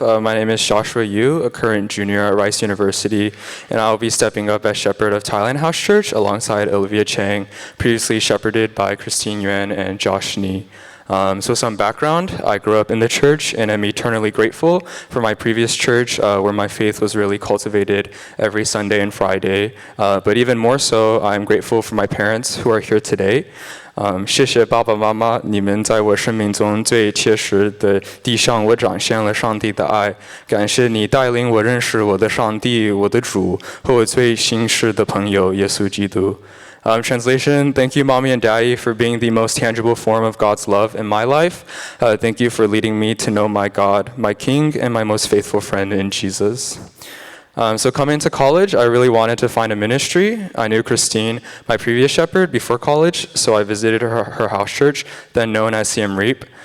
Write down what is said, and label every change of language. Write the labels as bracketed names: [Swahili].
[English] My name is Joshua Yu, a current junior at Rice University, and I'll be stepping up as shepherd of Thailand House Church alongside Olivia Chang, previously shepherded by Christine Yuan and Josh Ni. So some background, I grew up in the church and am eternally grateful for my previous church where my faith was really cultivated every Sunday and Friday. But even more so, I'm grateful for my parents who are here today. [Chinese] 谢谢爸爸妈妈，你们在我生命中最切实的地向我展现了上帝的爱。感谢你带领我认识我的上帝、我的主和我最心事的朋友耶稣基督。 [English] Translation, thank you, Mommy and Daddy, for being the most tangible form of God's love in my life. Thank you for leading me to know my God, my King, and my most faithful friend in Jesus. So coming to college, I really wanted to find a ministry. I knew Christine, my previous shepherd, before college, so I visited her house church, then known as CM Reap.